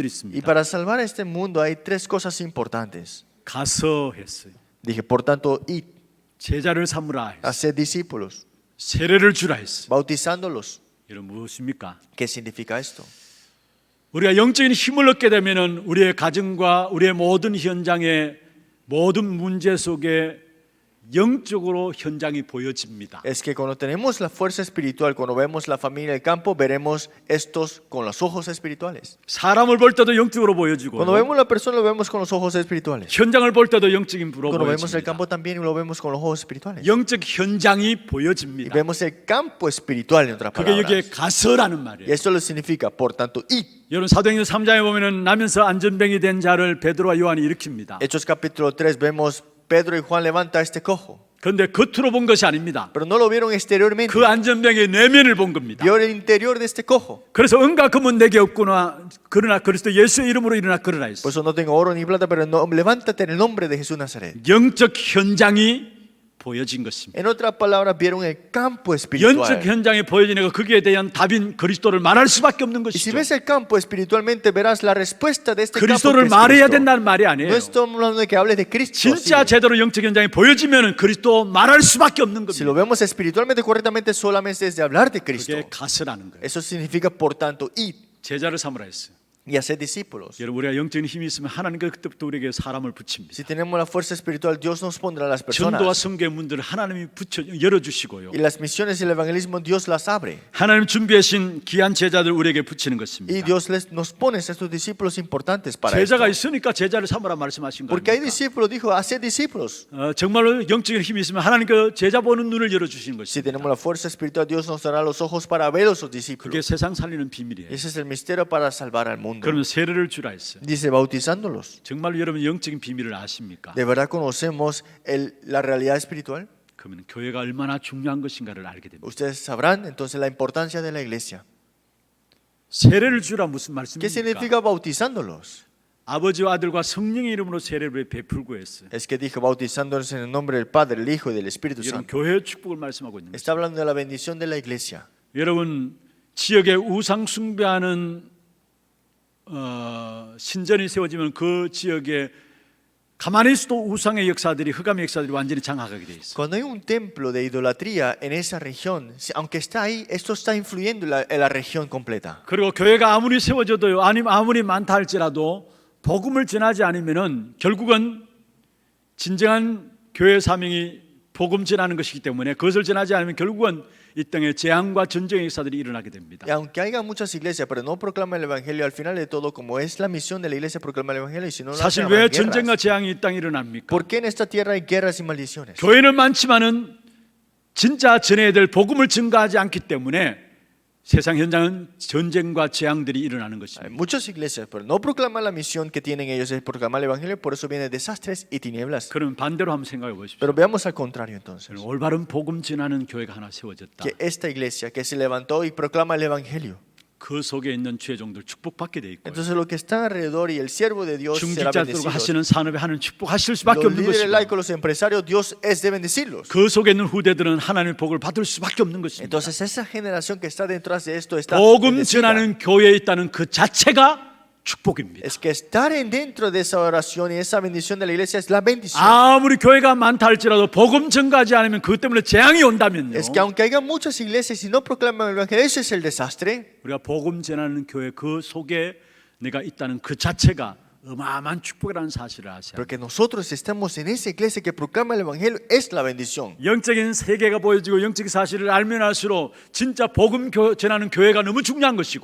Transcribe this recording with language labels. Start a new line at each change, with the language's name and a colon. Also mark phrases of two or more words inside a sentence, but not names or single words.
Spanish: Y
Korean: 있습니다.
Spanish: para salvar a este mundo hay tres cosas importantes.
Korean: 가서 했어요.
Spanish: Dije, por tanto, id,
Korean: 제자를 삼으라 했어요.
Spanish: haced discípulos,
Korean: 세례를 주라 했어요.
Spanish: bautizándolos.
Korean: 여러분 무엇입니까?
Spanish: ¿Qué significa esto?
Korean: 우리가 영적인 힘을 얻게 되면은 우리의 가정과 우리의 모든 현장의 모든 문제 속에 영적으로 현장이 보여집니다.
Spanish: Es que cuando tenemos la fuerza espiritual, cuando vemos la familia del campo, veremos estos con los ojos espirituales.
Korean: 사람을 볼 때도 영적으로 보여지고
Spanish: Cuando vemos la persona, lo vemos con los ojos espirituales.
Korean: 현장을 볼 때도 영적인 불로
Spanish: Cuando vemos el
Korean: 보여집니다.
Spanish: campo también lo vemos con los ojos espirituales.
Korean: 영적 현장이
Spanish: Y
Korean: 보여집니다.
Spanish: vemos el campo espiritual en otras
Korean: 그게 여기에
Spanish: palabras.
Korean: 가서라는
Spanish: Y
Korean: 말이에요.
Spanish: esto lo significa, por tanto, id.
Korean: 여러분 사도행전 3장에 보면은 나면서 안전병이 된 자를 베드로와 요한이 일으킵니다.
Spanish: Hechos capítulo 3 vemos Pedro y Juan levanta a este cojo.
Korean: 그런데 겉으로 본 것이 아닙니다.
Spanish: Pero no lo vieron exteriormente.
Korean: 그 안전병의 내면을 본 겁니다.
Spanish: Vio el interior de este cojo.
Korean: 그래서 은과 금은 내게 없구나. 그러나 그리스도 예수의 이름으로 일어나 걸으라
Spanish: Por
Korean: 했어요.
Spanish: eso no tengo oro ni plata, pero no, levántate en el nombre de Jesús Nazaret.
Korean: 영적 현장이 보여진 것입니다.
Spanish: En otras palabras, vieron el campo espiritual.
Korean: 영적 현장에 보여지니까 거기에 대한 답인 그리스도를 말할 수밖에 없는
Spanish: Y si
Korean: 것이죠.
Spanish: ves el campo espiritualmente, verás la respuesta de este campo.
Korean: 그리스도를
Spanish: Que es
Korean: 말해야
Spanish: Cristo.
Korean: 된다는 말이
Spanish: No
Korean: 아니에요.
Spanish: estamos hablando de que hables de Cristo.
Korean: 진짜
Spanish: así.
Korean: 제대로 영적 현장에 보여지면 그리스도 말할 수밖에 없는
Spanish: Si lo
Korean: 겁니다.
Spanish: vemos espiritualmente correctamente, solamente es de hablar de Cristo.
Korean: 그게 가스라는 거예요.
Spanish: Eso significa, por tanto, ir
Korean: 제자를 삼으라 했어요.
Spanish: y hacer discípulos.
Korean: 여러분 우리가 영적인 힘이 있으면 하나님께서 그때부터 우리에게 사람을 붙입니다.
Spanish: Si tenemos la fuerza espiritual, Dios nos pondrá las
Korean: 전도와
Spanish: personas.
Korean: 성교의 문들을 하나님이 열어주시고요.
Spanish: Y las misiones y el evangelismo, Dios las abre.
Korean: 하나님 준비하신 귀한 제자들 우리에게 붙이는
Spanish: Y
Korean: 것입니다.
Spanish: Dios nos pone a estos discípulos importantes para
Korean: 제자가
Spanish: esto.
Korean: 있으니까 제자를 삼으라 말씀하신
Spanish: Porque hay
Korean: 거예요.
Spanish: discípulos, dijo, hacer discípulos.
Korean: 정말로 영적인 힘이 있으면 하나님께서 제자 보는 눈을 열어주시는
Spanish: Si
Korean: 것입니다.
Spanish: tenemos la fuerza espiritual, Dios nos dará los ojos para ver a sus
Korean: 그게
Spanish: discípulos.
Korean: 세상 살리는 비밀이에요.
Spanish: Ese es el misterio para salvar al mundo.
Korean: 그러면 세례를 주라 했어요.
Spanish: Dice, bautizándolos.
Korean: 정말로 여러분 영적인 비밀을 아십니까?
Spanish: ¿De verdad conocemos la realidad espiritual?
Korean: 그러면 교회가 얼마나 중요한 것인가를 알게 됩니다.
Spanish: Ustedes sabrán entonces la importancia de la iglesia.
Korean: 세례를 주라 무슨
Spanish: ¿Qué
Korean: 말씀입니까?
Spanish: significa bautizándolos?
Korean: 아버지와 아들과 성령의 이름으로 세례를 베풀고 했어요.
Spanish: Es que dijo bautizándolos en el nombre del Padre, el Hijo y del Espíritu
Korean: 여러분
Spanish: Santo.
Korean: 교회의 축복을 말씀하고 있는 거예요.
Spanish: Está hablando de la bendición de la iglesia.
Korean: 여러분 지역에 우상 숭배하는 신전이 세워지면 그 지역에 가만히 있어도 우상의 역사들이 흑암의 역사들이 완전히 장악하게 돼 있어요.
Spanish: Cuando hay un templo de idolatría en esa región, aunque está ahí, esto está influyendo en la región completa.
Korean: 그리고 교회가 아무리 세워져도요, 아니면 아무리 많다 할지라도 복음을 전하지 않으면은 결국은 진정한 교회 사명이 복음 전하는 것이기 때문에 그것을 전하지 않으면 결국은 이 땅에 재앙과 전쟁의 역사들이 일어나게 됩니다.
Spanish: Y aunque haya muchas iglesias, pero no proclaman el evangelio, al final de todo, como es la misión de la iglesia proclamar el evangelio, y si no lo
Korean: 사실
Spanish: hacen,
Korean: 왜
Spanish: habrá
Korean: 전쟁과
Spanish: guerras.
Korean: 재앙이 이 땅에 일어납니까?
Spanish: ¿Por qué en esta tierra hay guerras y maldiciones?
Korean: 교회는 많지만은 진짜 전해야 될 복음을 증가하지 않기 때문에 세상 현장은 전쟁과 재앙들이 일어나는
Spanish: Hay
Korean: 것입니다.
Spanish: muchas iglesias, pero no proclaman la misión que tienen ellos es proclamar el evangelio, por eso vienen desastres y tinieblas.
Korean: 그럼 반대로 한번 생각해 보십시오.
Spanish: Pero veamos al contrario entonces.
Korean: 올바른 복음 전하는 교회가 하나 세워졌다.
Spanish: Que esta iglesia que se levantó y proclama el evangelio,
Korean: 그 속에 있는 죄종들 축복받게 돼 있고
Spanish: entonces lo que está alrededor y el siervo de Dios será
Korean: 중직자들과
Spanish: bendecido.
Korean: 하시는 산업에 하는 축복하실 수밖에
Spanish: Los
Korean: 없는
Spanish: líderes
Korean: 것이고
Spanish: laicos, los empresarios, Dios es de bendecirlos.
Korean: 그 속에 있는 후대들은 하나님의 복을 받을 수밖에 없는 것입니다.
Spanish: Entonces esa generación que está detrás de esto está
Korean: 복음
Spanish: bendecida.
Korean: 전하는 교회에 있다는 그 자체가 축복입니다.
Spanish: Es que estar dentro de esa oración y esa bendición de la iglesia es la bendición.
Korean: 아무리 교회가 많다 할지라도 복음 전가하지 않으면 그것 때문에 재앙이 온다면요.
Spanish: Es que aunque haya muchas iglesias y no proclaman el evangelio, eso es el desastre.
Korean: 우리가 복음 전하는 교회 그 속에 내가 있다는 그 자체가 어마어마한 축복이라는 사실을 아셔야
Spanish: Pero que nosotros estemos en esa iglesia que proclama el evangelio es la bendición.
Korean: 영적인 세계가 보여지고 영적인 사실을 알면 알수록 진짜 복음 전하는 교회가 너무 중요한 것이고